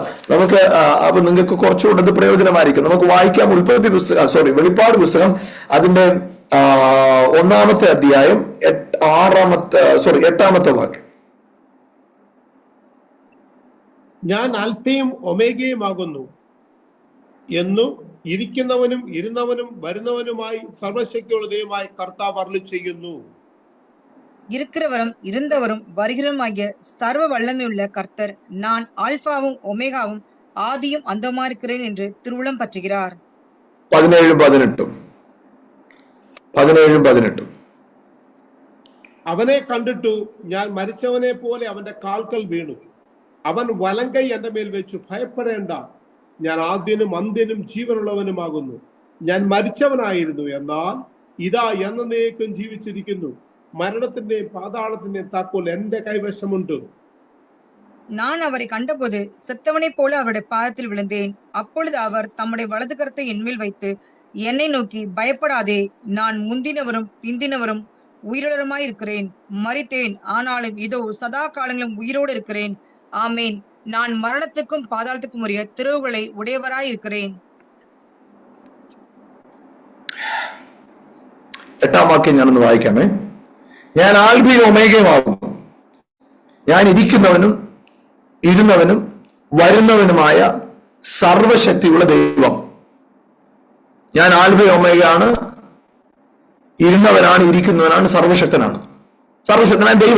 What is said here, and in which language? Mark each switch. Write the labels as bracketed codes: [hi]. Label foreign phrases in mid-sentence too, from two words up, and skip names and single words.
[ml] നമുക്ക് അപ്പൊ നിങ്ങൾക്ക് കുറച്ചുകൂടെ ഇത് പ്രയോജനമായിരിക്കും. നമുക്ക് വായിക്കാം വെളിപ്പാട് പുസ്തകം അതിന്റെ 1-ാമത്തെ അധ്യായം 8-ാമത്തെ വാക്യം. ഞാൻ അൽഫയും ഒമേഗയും ആകുന്നു എന്നും ഇരിക്കുന്നവനും ഇരുന്നവനും വരുന്നവനുമായി സർവശക്തിയുള്ള ദൈവമായി കർത്താവ് അരുളിച്ചെയ്യുന്നു. [ta] இருக்கிறவரும் இருந்தவரும் வருகிறவருமாகிய சர்வ வல்லமையுள்ள கர்த்தர், நான் ஆல்பாவும் ஒமேகாவும் ஆதியும் அந்தமா இருக்கிறேன் என்று திருவுளம் பற்றுகிறார். [ml] 17-18 അവനെ കണ്ടിട്ടു ഞാൻ മരിച്ചവനെ പോലെ അവന്റെ കാൽക്കൽ വീണു. അവൻ വലങ്കൈ എന്റെ മേൽ വെച്ചു, ഭയപ്പെടേണ്ട, ഞാൻ ആദ്യനും അന്ത്യനും ജീവനുള്ളവനുമാകുന്നു. ഞാൻ മരിച്ചവനായിരുന്നു, എന്നാൽ ഇതാ എന്നേക്കും ജീവിച്ചിരിക്കുന്നു. മരണത്തിന്റെയും പാതാളത്തിന്റെയും താക്കോൽ എന്റെ കൈവശമുണ്ട്. [ta] நான் அவரை கண்டபோது செத்தவனை போல அவருடைய பாதத்தில் விழுந்தேன். அப்பொழுது அவர் தம்முடைய வலது கரத்தை என்மேல் வைத்து என்னை நோக்கி, பயப்படாதே, நான் முந்தினவரும் பிந்தினவரும் உயிருள்ளவருமாய் இருக்கிறேன். மரித்தேன், ஆனாலும் இதோ சதா காலங்களும் உயிரோடு இருக்கிறேன். ஆமேன். நான் மரணத்துக்கும் பாதாளத்துக்கும் உரிய திறவுகளை உடையவராய் இருக்கிறேன். [ml] 8-ാം വാക്യം ഞാനൊന്ന് വായിക്കാമേ. ഞാൻ ആൽഫയും ഒമേഗയുമാകുന്നു. ഞാൻ ഇരിക്കുന്നവനും ഇരുന്നവനും വരുന്നവനുമായ സർവശക്തിയുള്ള ദൈവം. ഞാൻ ആൽഫയും ഒമേഗയാണ്, ഇരുന്നവനാണ്, ഇരിക്കുന്നവനാണ്, സർവശക്തനായ ദൈവം.